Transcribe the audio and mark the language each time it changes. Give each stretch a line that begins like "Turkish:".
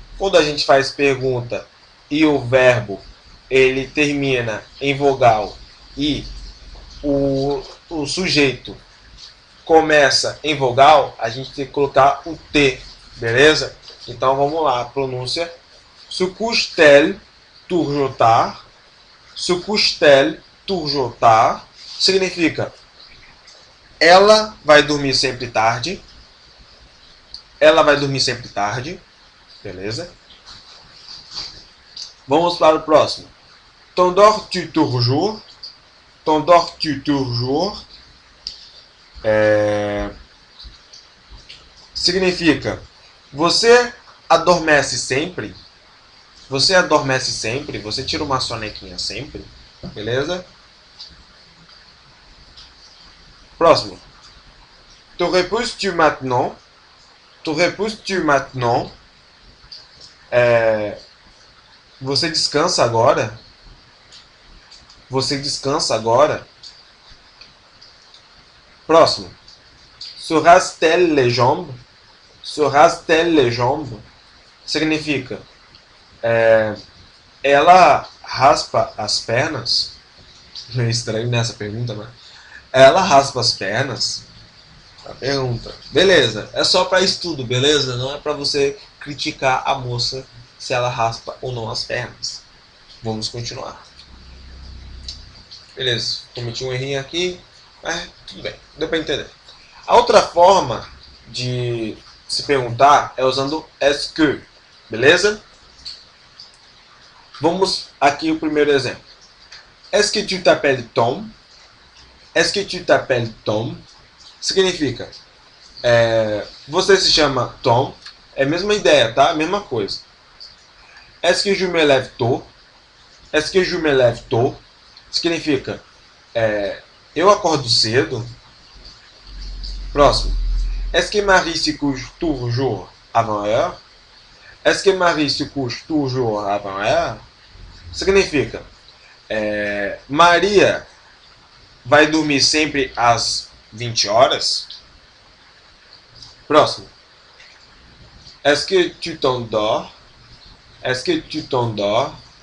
Portuguese: Quando a gente faz pergunta e o verbo ele termina em vogal e o sujeito começa em vogal, a gente tem que colocar o T, beleza? Então vamos lá, a pronúncia.
French: Se couche-t-elle toujours tard? Se couche-t-elle toujours tard?
Portuguese: Significa ela vai dormir sempre tarde. Ela vai dormir sempre tarde, beleza? Vamos para o próximo.
French: T'endors-tu toujours? T'endors-tu toujours?
Portuguese: Significa, você adormece sempre? Você adormece sempre? Você tira uma sonequinha sempre? Beleza? Próximo.
French: Te repouses-tu maintenant? Te repouses-tu maintenant?
Portuguese: Você descansa agora? Você descansa agora? Próximo.
French: Se rase-t-elle les jambes? Se rase-t-elle les jambes?
Portuguese: Significa, ela raspa as pernas? Meio estranho nessa pergunta, né? Ela raspa as pernas? A pergunta. Beleza, é só para estudo, beleza? Não é para você criticar a moça se ela raspa ou não as pernas. Vamos continuar. Beleza, cometi um errinho aqui, mas tudo bem, deu para entender. A outra forma de se perguntar é usando est-ce que, beleza? Vamos aqui o primeiro exemplo.
French: Est-ce que tu t'appelles Tom? Est-ce que tu t'appelles Tom?
Portuguese: Significa, você se chama Tom? É a mesma ideia, tá? A mesma coisa.
French: Est-ce que je me lève tôt? Est-ce que je me lève tôt?
Portuguese: Significa, eu acordo cedo. Próximo.
French: Est-ce que Marie se couche toujours avant l'heure? Est-ce que Marie se couche toujours avant l'heure?
Portuguese: Significa, Maria vai dormir sempre às 20 horas? Próximo.
French: Est-ce que tu t'endors? Est-ce que tu t'endors?